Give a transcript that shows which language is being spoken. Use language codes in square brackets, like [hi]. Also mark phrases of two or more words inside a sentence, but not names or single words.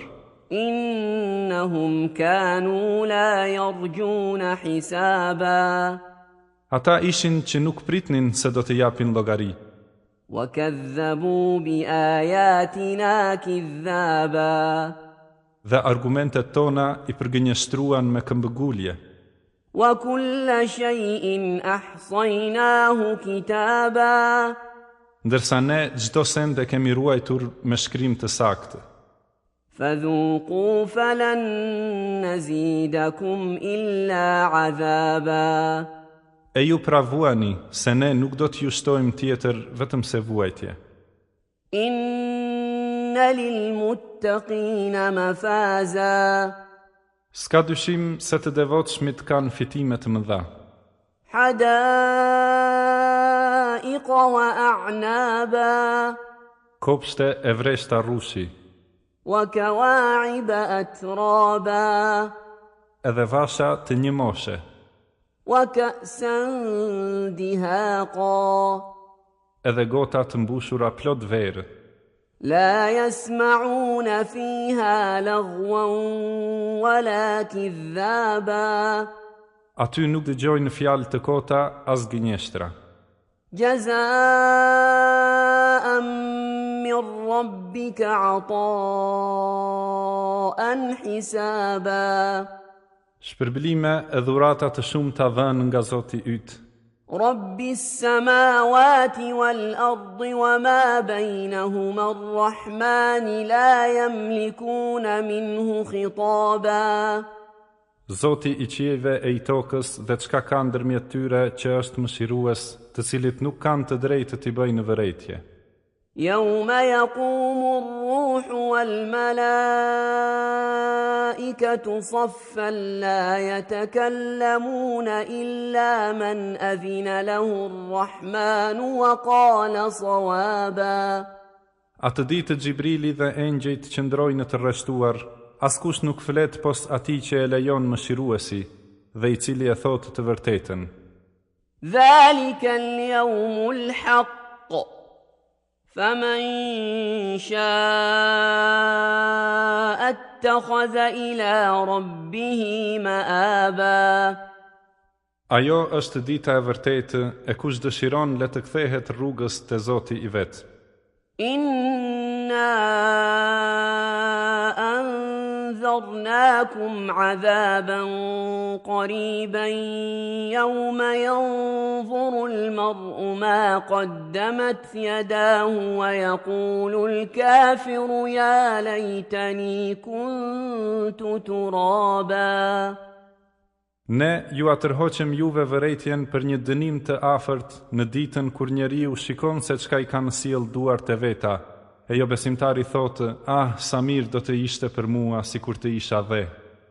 [ar] إنهم كانوا لا يرجون حسابا. [sq] Ata ishin që nuk pritnin se do të japin llogari, [ar] وكذبوا بآياتنا كذابا. [sq] dhe argumentet tona i përgënjeshtruan me këmbëgulje, [ar] وكل شيء أحصيناه كتابا. [sq] ndërsa ne çdo send e kemi ruajtur me shkrim të saktë. [ar] فذوقوا فلن نزيدكم إلا عذابا. [sq] E ju pravuani se ne nuk do t'ju shtojmë tjetër vetëm se vuajtje. [ar] إن للمتقين مفازا. [sq] S'ka dyshim se të devotshmit kanë fitime të mëdha. [ar] حدائق وأعنابا [sq] Kopshte e vreshta rrushi, [ar] وكواعب أترابا [sq] edhe vasha të një moshe, [ar] وكأسا دهاقا [sq] edhe gota të mbushura plot verë. [ar] لا يسمعون فيها لغوا ولا كذابا [sq] Aty nuk dëgjojnë fjalë të kota as gënjeshtra. [ar] جزاء من ربك عطاء حسابا [sq] Shpërblime e dhurata të shumta dhënë nga Zoti yt, [ar] رب السماوات والأرض وما بينهما الرحمن لا يملكون منه خطابا [sq] Zoti i qiejve e i tokës dhe çka ka ndërmjet tyre që është mëshirues, të cilit nuk kanë të drejtë t'i bëjnë vërejtje. [ar] يوم يقوم الروح والملائكة صفا لا يتكلمون إلا من أذن له الرحمن وقال صوابا [sq] Atë ditë Xhibrili dhe engjëjt qëndrojnë të rreshtuar, askush nuk flet pos atij që e lejon mëshiruesi dhe i cili e thot të vërtetën. [ar] ذلك اليوم الحق فمن شاء اتخذ إلى ربه مآبا [sq] Ajo është dita e vërtetë e kush dëshiron le të kthehet rrugës te Zoti i vet. [ar] إنا أنذرناكم عذابا قريبا يوم ينظر المرء ما قدمت يداه ويقول الكافر يا ليتني كنت ترابا [sq] Ne ju atërhoqem juve vërejtjen për një dënim të afërt në ditën kur njeriu shikon se çka i kanë sjell duart e veta, e jo besimtari thotë, sa mirë do të ishte për mua sikur të isha dhe.